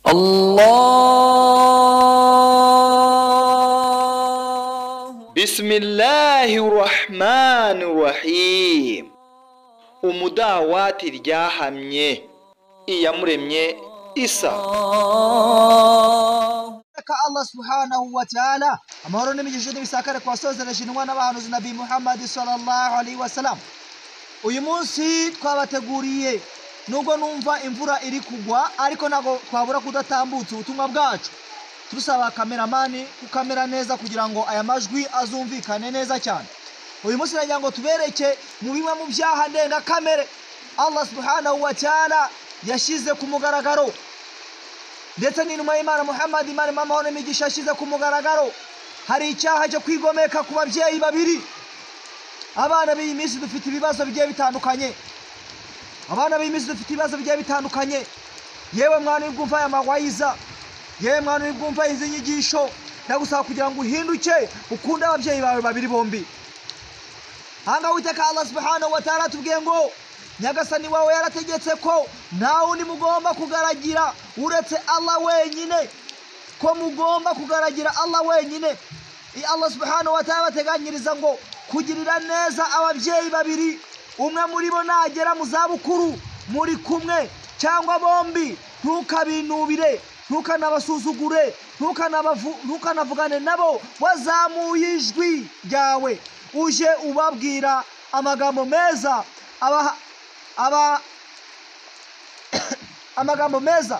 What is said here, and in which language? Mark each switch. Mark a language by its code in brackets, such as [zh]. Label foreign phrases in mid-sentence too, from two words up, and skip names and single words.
[ar] Bismillahirrahmanirrahim. [rw] Umudawati ryahamye iyamuremye Isa. [ar] Allah subhanahu wa ta'ala [rw] amahoro n'imigisha n'ibisakare kwa sozereje intumwa n'abahanuzi Nabii Muhammad [ar] sallallahu alaihi wasallam. [rw] Uyu munsi twabateguriye nubwo numva imvura iri kugwa ariko nago twabura kudatambutsa ubutumwa bwacu. Turusaba kameramani kukamera neza kugira ngo aya majwi azumvikane neza cyane. Uyu munsi nagira ngo tubereke mu bimwe mu byaha ndenga kamere [ar] Allah subhanahu wa ta'ala [rw] yashize ku mugaragaro, ndetse n'intumwa y'Imana Muhammad Imana amahoro n'imigisha yashize ku mugaragaro. Hari icyaha cyo kwigomeka ku babyeyi babiri. Abana b'iyi minsi dufite ibibazo bigiye bitandukanye. Yewe mwana w'ubwumva aya magwayiza, yewe mwana w'ubwumva izi nyigisho, ndagusaba kugira ngo uhinduke ukunda ababyeyi bawe babiri bombi. Hanga Uwiteka [ar] Allah subhanahu wa ta'ala [rw] tubwiye ngo Nyagasani wawe yarategetse ko nawe ni mugomba kugaragira uretse Allah wenyine, ko mugomba kugaragira Allah wenyine. [ar] Allah subhanahu wa ta'ala [rw] bateganyiriza ngo kugirira neza ababyeyi babiri, umwe muri bo nagera mu zabukuru muri kumwe cyangwa bombi, ntukabinubire, ntukanabasuzugure, ntukanavugane nabo wazamuye ijwi ryawe, uje ubabwira amagambo meza, amagambo meza.